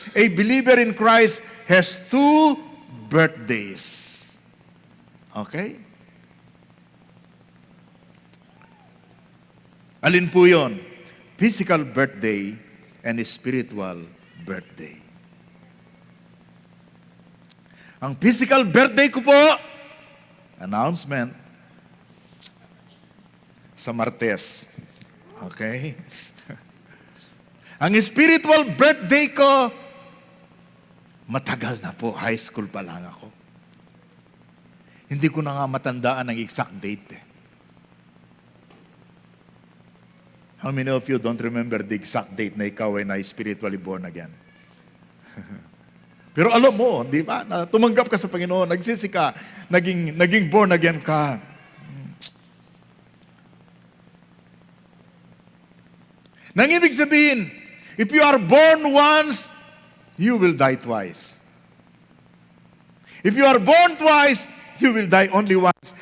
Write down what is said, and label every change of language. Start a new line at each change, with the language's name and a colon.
English: A believer in Christ has two birthdays. Okay?
Filipino: Alin po yun?
English: Physical birthday and spiritual birthday.
Filipino: Ang physical birthday ko po, announcement, sa Martes. Okay? Ang spiritual birthday ko, matagal na po, high school pa lang ako. Hindi ko na nga matandaan ang exact date.
English: How many of you don't remember the exact date
Filipino: na ikaw ay
English: na-spiritually born again?
Filipino: Pero alam mo, di ba, na tumanggap ka sa Panginoon, nagsisi ka, naging born again ka. Nang ibig sabihin,
English: if you are born once, you will die twice. If you are born twice, you will die only once.